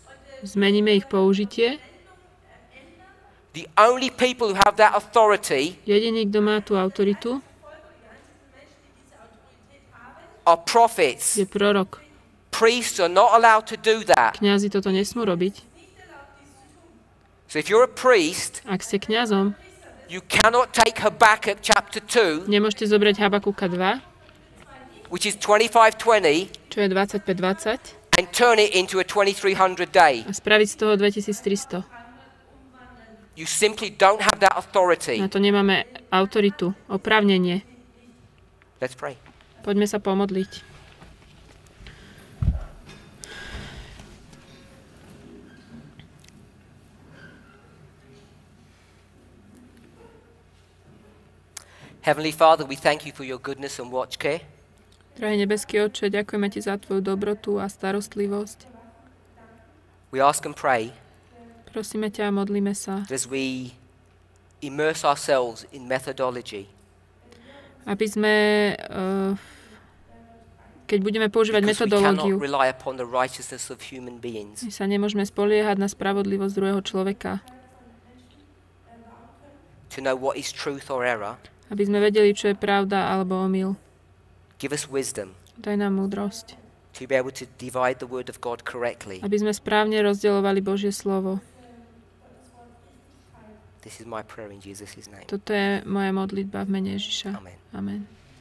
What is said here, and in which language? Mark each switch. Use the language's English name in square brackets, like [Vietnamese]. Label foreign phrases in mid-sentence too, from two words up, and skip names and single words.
[Slovak] zmeníme ich použitie, [English] the only people who have that authority [Slovak] jediný, kto má tú autoritu, [English] are prophets. [Slovak] je prorok. [English] Priests are not allowed to do that. [Slovak] Kňazi toto nesmú robiť. [English] So if you're a priest, [Slovak] Ak ste kňazom, [English] you cannot take Habakkuk chapter 2, [Slovak] nemôžete zobrať Habakuka 2, [English] which is 2520, [Slovak] čo je 2520, [English] and turn it into a 2300 day. [Slovak] a spraviť z toho 2300. [English] You simply don't have that authority. [Slovak] Na to nemáme autoritu, oprávnenie. [English] Let's pray. [Slovak] Poďme sa pomodliť. [English] Heavenly Father, we thank you for your goodness and watch care. [Slovak] Drahý nebeský Otče, ďakujeme Ti za Tvoju dobrotu a starostlivosť. [English] We ask and pray [Slovak] Prosíme ťa a modlíme sa, [English] that as we immerse ourselves in methodology, [Slovak] aby sme, keď budeme používať [English] because we cannot [Slovak] metodológiu, [English] rely upon the righteousness of human beings, [Slovak] my sa nemôžeme spoliehať na spravodlivosť druhého človeka, [English] to know what is truth or error. [Slovak] aby sme vedeli, čo je pravda alebo omyl. [English] Give us wisdom [Slovak] Daj nám múdrosť, [English] to be able to divide the word of God correctly. [Slovak] aby sme správne rozdeľovali Božie slovo. [English] This is my prayer in Jesus' name. [Slovak] Toto je moja modlitba v mene Ježiša. [English] Amen. [Slovak] Amen.